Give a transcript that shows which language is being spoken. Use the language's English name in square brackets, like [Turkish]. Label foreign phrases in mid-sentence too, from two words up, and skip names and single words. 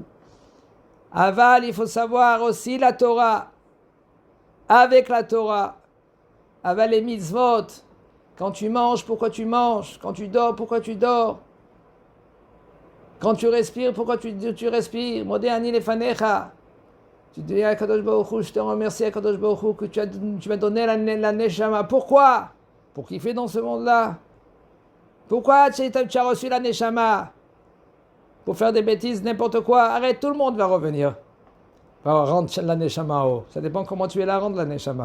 [French] Aval, il faut savoir aussi la Torah. Avec la Torah. Aval les mitzvot. Quand tu manges, pourquoi tu manges? Quand tu dors, pourquoi tu dors? Quand tu respires, pourquoi tu respires? [Hebrew] מודה אני לפניך. [French] Tu dis à [Hebrew] קדוש ברוך הוא, [French] je te remercie à [Hebrew] קדוש ברוך הוא [French] que tu m'as donné la neshama. Pourquoi? Pour kiffer dans ce monde-là. Pourquoi tu as reçu la neshama? Pour faire des bêtises, n'importe quoi. Arrête, tout le monde va revenir. Va rendre la neshama haut. Ça dépend comment tu es la rendre, la neshama.